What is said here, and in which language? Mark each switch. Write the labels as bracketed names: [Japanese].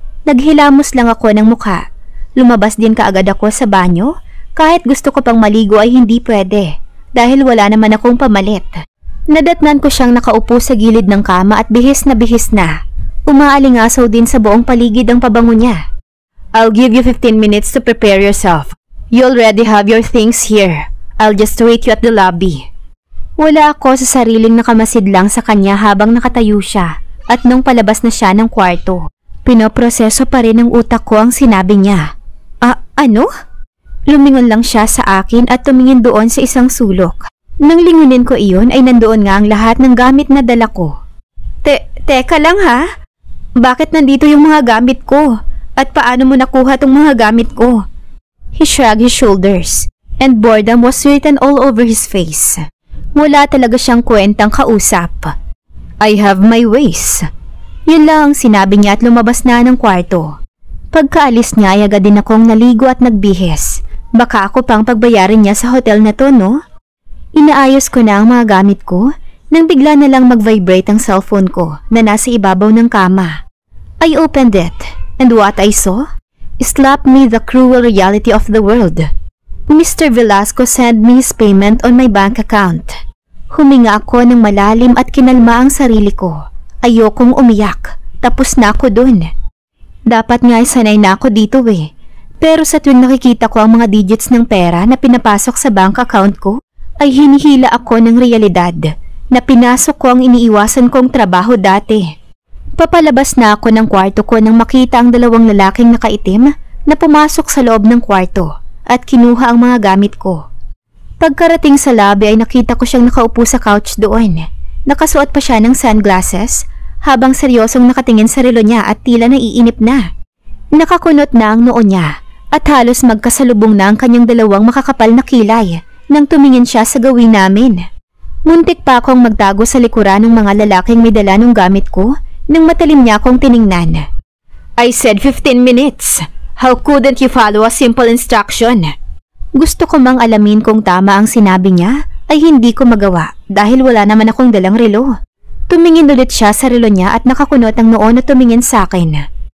[Filipino] Naghilamos lang ako ng mukha. Lumabas din kaagad ako sa banyo. Kahit gusto ko pang maligo ay hindi pwede. Dahil wala naman akong pamalit. Nadatnan ko siyang nakaupo sa gilid ng kama at bihis na. Umaalingasaw din sa buong paligid ang pabango niya. [English] I'll give you 15 minutes to prepare yourself. You already have your things here. I'll just wait you at the lobby. [Filipino] Wala ako sa sariling nakamasid lang sa kanya habang nakatayo siya at nung palabas na siya ng kwarto. Pinoproseso pa rin ng utak ko ang sinabi niya. Ano? Lumingon lang siya sa akin at tumingin doon sa isang sulok. Nang lingunin ko iyon ay nandoon nga ang lahat ng gamit na dala ko. Teka lang ha? Bakit nandito yung mga gamit ko? At paano mo nakuha tong mga gamit ko? [English] He shrugged his shoulders and boredom was written all over his face. [Filipino] Wala talaga siyang kwentang kausap. [English] I have my ways. [Filipino] Yun lang ang sinabi niya at lumabas na ng kwarto. Pagkaalis niya ay agad din akong naligo at nagbihis. Baka ako pang pagbayarin niya sa hotel na to, no? Inaayos ko na ang mga gamit ko nang bigla na lang mag-vibrate ang cellphone ko na nasa ibabaw ng kama. [English] I opened it, and what I saw slapped me the cruel reality of the world. Mr. Velasco sent me his payment on my bank account. [Filipino] Huminga ako ng malalim at kinalma ang sarili ko. Ayokong umiyak. Tapos na ako dun. Dapat nga sanay na ako dito eh. Pero sa tuwing nakikita ko ang mga digits ng pera na pinapasok sa bank account ko, ay hinihila ako ng realidad na pinasok ko ang iniiwasan kong trabaho dati. Papalabas na ako ng kwarto ko nang makita ang dalawang lalaking nakaitim na pumasok sa loob ng kwarto at kinuha ang mga gamit ko. Pagkarating sa lobby ay nakita ko siyang nakaupo sa couch doon. Nakasuot pa siya ng sunglasses habang seryosong nakatingin sa relo niya at tila naiinip na. Nakakunot na ang noo niya at halos magkasalubong na ang kanyang dalawang makakapal na kilay nang tumingin siya sa gawin namin. Muntik pa akong magtago sa likuran ng mga lalaking may dala ng gamit ko nang matalim niya akong tiningnan. [English] I said 15 minutes. How couldn't you follow a simple instruction? [Filipino] Gusto ko mang alamin kung tama ang sinabi niya ay hindi ko magawa dahil wala naman akong dalang relo. Tumingin ulit siya sa relo niya at nakakunot ang noo na tumingin sa akin.